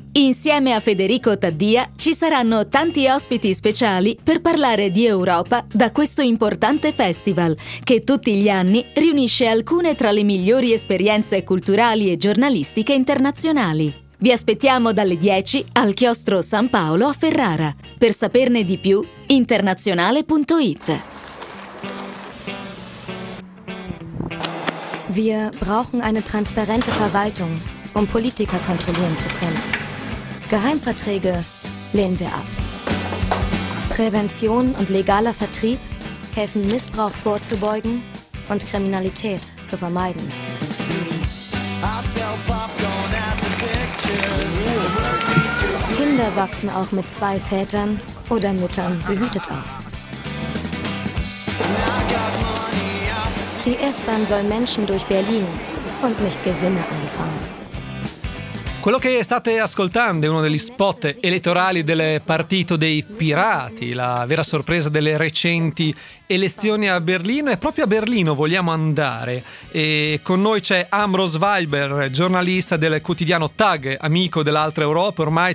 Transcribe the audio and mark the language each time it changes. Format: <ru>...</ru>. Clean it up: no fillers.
<it>Insieme a Federico Taddia ci saranno tanti ospiti speciali per parlare di Europa da questo importante festival che tutti gli anni riunisce alcune tra le migliori esperienze culturali e giornalistiche internazionali. Vi aspettiamo dalle 10 al Chiostro San Paolo a Ferrara. Per saperne di più, internazionale.it.</it> <de>Wir brauchen eine transparente Verwaltung, um Politiker kontrollieren zu können. Geheimverträge lehnen wir ab. Prävention und legaler Vertrieb helfen, Missbrauch vorzubeugen und Kriminalität zu vermeiden. Kinder wachsen auch mit zwei Vätern oder Müttern behütet auf. Die S-Bahn soll Menschen durch Berlin und nicht Gewinne einfangen.</de> <it>Quello che state ascoltando è uno degli spot elettorali del Partito dei Pirati, la vera sorpresa delle recenti elezioni a Berlino. E proprio a Berlino vogliamo andare. E con noi c'è Ambros Weiber, giornalista del quotidiano TAG, amico dell'Altra Europa ormai.</it>